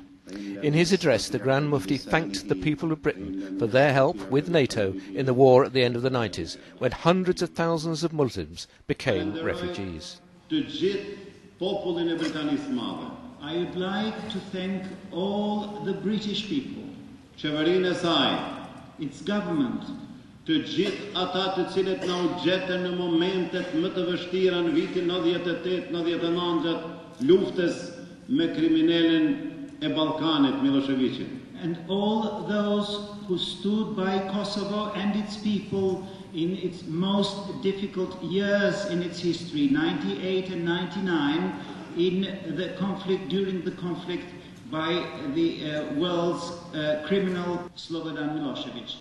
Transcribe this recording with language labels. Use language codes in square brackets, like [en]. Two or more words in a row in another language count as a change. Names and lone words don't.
[en] In his address, the Grand Mufti thanked the people of Britain for their help with NATO in the war at the end of the 90s, when hundreds of thousands of Muslims became refugees. I would like to thank all the British people, [sq] qeverinë e saj, [en] its government, [sq] të gjithë ata të cilët na u gjetën në momentet më të vështira në vitin 98-99 gjatë luftës me kriminalin e Ballkanit Milosevicin. [en] And all those who stood by Kosovo and its people in its most difficult years in its history, 98 and 99, in the conflict, during the conflict by the world's criminal Slobodan Milosevic.